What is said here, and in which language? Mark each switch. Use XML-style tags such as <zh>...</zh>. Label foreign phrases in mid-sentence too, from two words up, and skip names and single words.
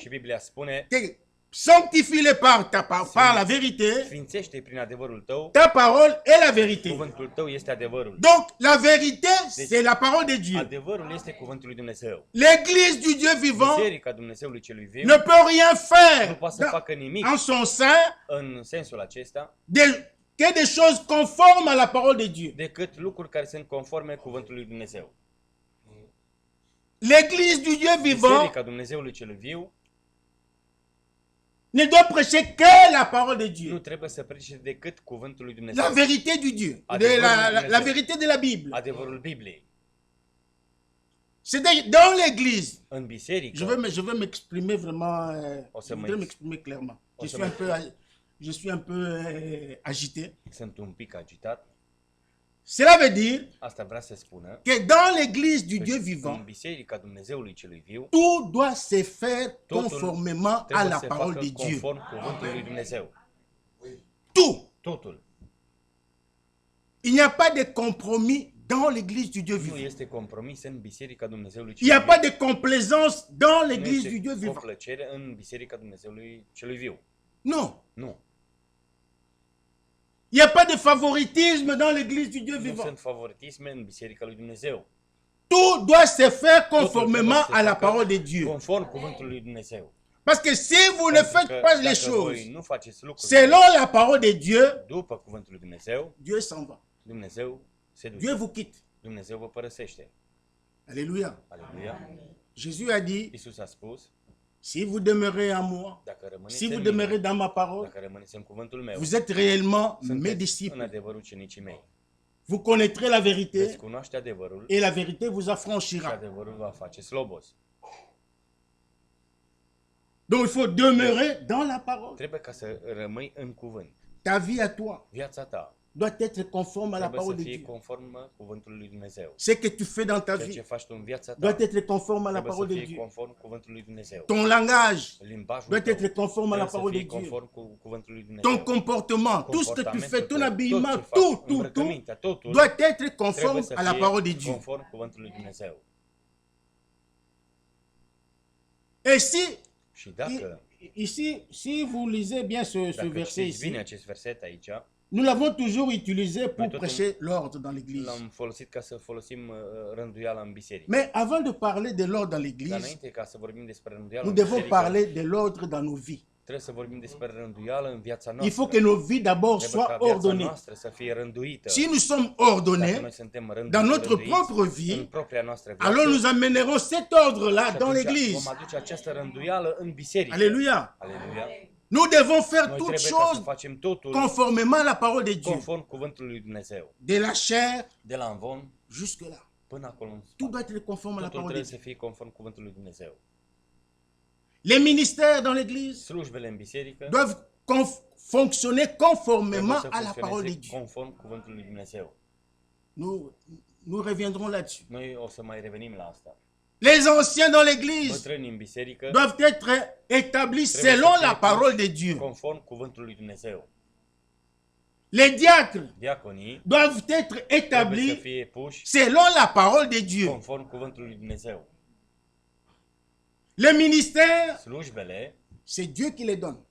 <ro>Și Biblia spune,</ro> <fr>que sanctifie-les par la vérité.</fr> <ro>sfințește prin adevărul tău,</ro> <fr>Ta parole est la vérité.</fr> <ro>cuvântul tău este adevărul.</ro> <fr>Donc, la vérité, c'est la parole de Dieu.</fr> <ro>Adevărul este cuvântul lui Dumnezeu.</ro> <fr>L'église du Dieu vivant</fr> <ro>Biserica Dumnezeului celui viu</ro> <fr>ne peut rien</fr> <ro>nu</ro> <fr>faire</fr> <ro>poate să facă nimic</ro> <fr>en son sein</fr> <ro>în sensul acesta</ro> <fr>que des choses conformes à la parole de Dieu.</fr> <ro>decât lucruri care sunt conforme cuvântului lui Dumnezeu.</ro> <fr>L'église du Dieu vivant</fr> <ro>Biserica Dumnezeului celui viu</ro> <fr>ne doit prêcher que la parole de</fr> <ro>nu</ro> <fr>Dieu.</fr> <ro>trebuie să predice decât cuvântul lui Dumnezeu.</ro> <fr>La vérité du Dieu. La vérité de la Bible.</fr> <ro>Adevărul Bibliei.</ro> <fr>C'est dans l'église.</fr> <ro>În biserică,</ro> <fr>Je vais m'exprimer vraiment.</fr> <ro>O să</ro> <fr>Je</fr> <ro>mă</ro> <fr>voudrais ex- m'exprimer clairement.</fr> <ro>o să</ro> <fr>Je suis un peu agité.</fr> <ro>sunt un pic agitat.</ro> <fr>Cela veut dire</fr> <ro>Asta vrea să spună</ro> <fr>que dans l'église du</fr> <ro>că</ro> <fr>Dieu</fr> <ro>în</ro> <fr>vivant,</fr> <ro>biserica Dumnezeului celui viu,</ro> <fr>tout doit se faire</fr> <ro>totul</ro> <fr>conformément à</fr> <ro>trebuie</ro> <fr>la</fr> <ro>să</ro> <fr>parole</fr> <ro>facă</ro> <fr>de Dieu.</fr> <ro>conform cuvântului lui Dumnezeu.</ro> <fr>Tout.</fr> <ro>Totul.</ro> <fr>Il n'y a pas de compromis dans l'église du Dieu</fr> <ro>Nu</ro> <fr>vivant.</fr> <ro>este compromis în biserica Dumnezeului</ro> <fr>Il n'y a</fr> <ro>celui</ro> <fr>pas</fr> <ro>viu.</ro> <fr>de complaisance dans</fr> <ro>Nu</ro> <fr>l'église du</fr> <ro>este</ro> <fr>Dieu vivant.</fr> <ro>complăcere în biserica Dumnezeului celui viu.</ro> <fr>Non.</fr> <ro>Nu.</ro> <fr>Il n'y a pas de favoritisme dans l'église du Dieu</fr> <ro>Nu</ro> <fr>vivant.</fr> <ro>sunt favoritisme în biserica lui Dumnezeu.</ro> <fr>Tout doit se faire</fr> <ro>Totul</ro> <fr>conformément</fr> <ro>trebuie să</ro> <fr>à la</fr> <ro>facă</ro> <fr>parole de Dieu.</fr> <ro>Conform cuvântului lui Dumnezeu.</ro> <fr>Parce que si vous ne</fr> <ro>Pentru</ro> <fr>faites</fr> <ro>că</ro> <fr>pas les</fr> <ro>dacă voi</ro> <fr>choses</fr> <ro>nu faceți lucruri</ro> <fr>selon la parole de Dieu,</fr> <ro>după cuvântul lui Dumnezeu,</ro> <fr>Dieu s'en va.</fr> <ro>Dumnezeu se duce.</ro> <fr>Dieu vous quitte.</fr> <ro>Dumnezeu vă părăsește.</ro> <fr>Alléluia.</fr> <ro>Aleluia.</ro> <fr>Jésus a dit,</fr> <ro>Iisus a spus,</ro> <fr>si vous demeurez en moi,</fr> <ro>dacă rămâneți</ro> <fr>si</fr> <ro>în</ro> <fr>vous</fr> <ro>mine,</ro> <fr>demeurez dans ma parole,</fr> <ro>dacă rămâneți în cuvântul meu,</ro> <fr>vous êtes réellement mes</fr> <ro>sunteți în</ro> <fr>disciples.</fr> <ro>adevărul ucenicii mei.</ro> <fr>Vous connaîtrez la</fr> <ro>Veți</ro> <fr>vérité</fr> <ro>cunoaște adevărul</ro> <fr>et la vérité vous</fr> <ro>și</ro> <fr>affranchira.</fr> <ro>adevărul va face slobos.</ro> <fr>Donc il faut demeurer dans la parole.</fr> <ro>Trebuie ca să rămâi în cuvânt.</ro> <fr>Ta vie à toi</fr> <ro>Viața ta</ro> <fr>doit être conforme à la</fr> <ro>trebuie să</ro> <fr>parole de</fr> <ro>fie</ro> <fr>Dieu.</fr> <ro>conform cuvântului lui Dumnezeu.</ro> <fr>Ce que tu fais dans ta</fr> <ro>Ceea ce</ro> <fr>vie</fr> <ro>faci tu în viața ta</ro> <fr>doit être conforme à la</fr> <ro>trebuie</ro> <fr>parole</fr> <ro>să</ro> <fr>de</fr> <ro>fie</ro> <fr>Dieu.</fr> <ro>conform cuvântului lui Dumnezeu.</ro> <fr>Ton langage</fr> <ro>Limbajul</ro> <fr>doit</fr> <ro>tău</ro> <fr>être conforme à la</fr> <ro>trebuie să</ro> <fr>parole de</fr> <ro>fie</ro> <fr>Dieu.</fr> <ro>conform cu cuvântul lui Dumnezeu.</ro> <fr>Ton comportement, tout ce que tu fais, ton habillement,</fr> <ro>tot ce faci,</ro> <fr>tout</fr> <ro>îmbrăcămintea, totul</ro> <fr>doit être</fr> <ro>trebuie</ro> <fr>conforme</fr> <ro>să</ro> <fr>à la</fr> <ro>fie</ro> <fr>parole de Dieu.</fr> <ro>conform cuvântului lui Dumnezeu.</ro> <fr>Et si,</fr> <ro>Și dacă</ro> <fr>ici, si vous lisez bien ce</fr> <ro>dacă</ro> <fr>verset</fr> <ro>știți bine</ro> <fr>ici,</fr> <ro>acest verset aici,</ro> <fr>nous l'avons toujours utilisé pour</fr> <ro>Noi tot</ro> <fr>prêcher l'ordre dans l'église.</fr> <ro>l-am folosit ca să folosim rânduiala în biserică.</ro> <fr>Mais avant de parler de l'ordre dans</fr> <ro>Dar</ro> <fr>l'église,</fr> <ro>înainte ca să vorbim despre rânduială</ro> <fr>nous</fr> <ro>în</ro> <fr>devons</fr> <ro>biserică,</ro> <fr>parler de l'ordre dans nos vies.</fr> <ro>trebuie să vorbim despre rânduială în viața</ro> <fr>Il</fr> <ro>noastră.</ro> <fr>faut que nos vies d'abord</fr> <ro>Trebuie</ro> <fr>soient</fr> <ro>ca viața</ro> <fr>ordonnées.</fr> <ro>noastră să fie rânduită.</ro> <fr>Si nous sommes</fr> <ro>Dacă</ro> <fr>ordonnés,</fr> <ro>noi suntem</ro> <fr>dans notre</fr> <ro>rânduiți</ro> <fr>propre</fr> <ro>în</ro> <fr>vie,</fr> <ro>propria noastră viață,</ro> <fr>alors nous amènerons cet ordre-là</fr> <ro>și</ro> <fr>dans</fr> <ro>atunci</ro> <fr>l'église.</fr> <ro>vom aduce această rânduială în biserică.</ro> <fr>Alléluia.</fr> <ro>Aleluia.</ro> <fr>Nous devons faire</fr> <ro>Noi</ro> <fr>toutes</fr> <ro>trebuie ca să</ro> <fr>choses</fr> <ro>facem totul</ro> <fr>conformément à la parole de Dieu.</fr> <ro>conform cuvântului lui Dumnezeu.</ro> <fr>De la chair</fr> <ro>De la învon</ro> <fr>jusque-là.</fr> <ro>până acolo în</ro> <fr>Tout</fr> <ro>spate.</ro> <fr>doit être conforme à la</fr> <ro>Totul</ro> <fr>parole de</fr> <ro>trebuie să</ro> <fr>Dieu.</fr> <ro>fie conform cuvântului lui Dumnezeu.</ro> <fr>Les ministères dans l'église</fr> <ro>Slujbele în biserică</ro> <fr>doivent fonctionner</fr> <ro>trebuie</ro> <fr>conformément</fr> <ro>să</ro> <fr>à la parole de</fr> <ro>funcționeze</ro> <fr>Dieu.</fr> <ro>conform cuvântului lui Dumnezeu.</ro> <fr>Nous reviendrons là-dessus.</fr> <ro>Noi o să mai revenim la asta.</ro> <fr>Les anciens dans l'église</fr> <ro>bătrânii în biserică</ro> <fr>doivent être établis</fr> <ro>trebuie</ro> <fr>selon</fr> <ro>să fie</ro> <fr>la parole de Dieu.</fr> <ro>conform cuvântului lui Dumnezeu.</ro> <fr>Les diacres</fr> <ro>Diaconii</ro> <fr>doivent être</fr> <ro>trebuie să</ro> <fr>établis</fr> <ro>fie puși</ro> <fr>selon la parole de Dieu.</fr> <ro>conform cuvântului lui Dumnezeu.</ro> <fr>Les ministères,</fr> <ro>Slujbele</ro> <fr>c'est Dieu qui les donne.</fr>